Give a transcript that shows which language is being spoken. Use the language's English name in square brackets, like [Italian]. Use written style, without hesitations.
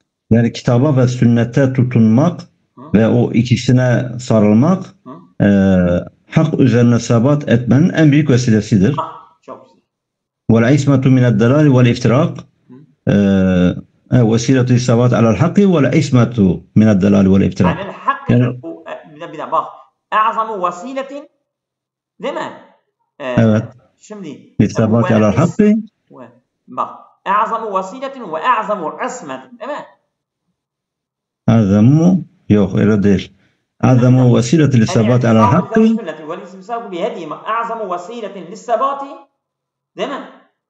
[Turkish] Yani kitaba ve sünnete tutunmak ve o ikisine sarılmak hak üzerine sabat etmenin en büyük vesilesidir. Çok güzel. [Arabic] Vel ismetu mined delali vel iftirak وسيلة الثبات على الحق والعصمة من الضلال والافتراء. عن الحق [Turkish] Yani, bak. [Arabic] A'zamu vasiletin [Turkish] değil mi? evet. Şimdi [Arabic] الثبات على الحق. [Turkish] bak. [Arabic] A'zamu vasiletin ve a'zamu ismetin [Turkish] değil mi? أعظم yok öyle değil. [Arabic] أعظم وسيلة للثبات على الحق والاستمساك بهديهما أعظم وسيلة للثبات [Turkish] değil mi?